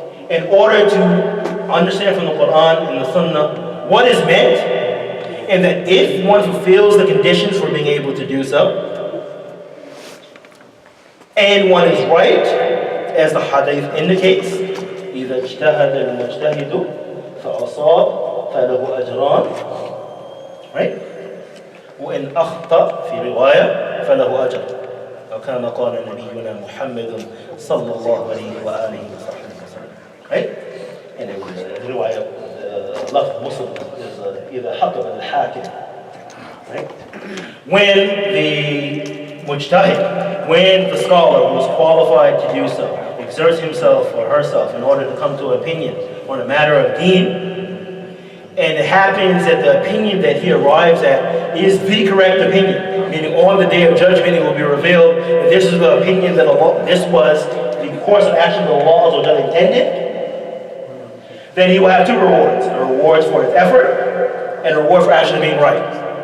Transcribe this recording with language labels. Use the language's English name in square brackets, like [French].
[English] in order to understand from the Quran and the Sunnah what is meant, and that if one fulfills the conditions for being able to do so, and one is right, as the hadith indicates, [Arabic] إِذَا اجْتَهَدَ الْمُجْتَهِدُ فَأَصَابَ فَلَهُ أَجْرَانِ, [English] right? [Arabic] وإن أخطأ في رواية فله أجر أو كما قال نبينا محمد صلى الله عليه وآله وسلم, [English] right? And the [Arabic] رواية لفظ [English] Muslim is [Arabic] إذا حكم الحاكم, [English] right? When the mujtahid, when the scholar who is qualified to do so exerts himself or herself in order to come to an opinion on a matter of deen, and it happens that the opinion that he arrives at is the correct opinion, meaning on the day of judgment it will be revealed that this is the opinion that Allah, this was the course of action that Allah intended, then he will have two rewards: a reward for his effort and a reward for actually being right.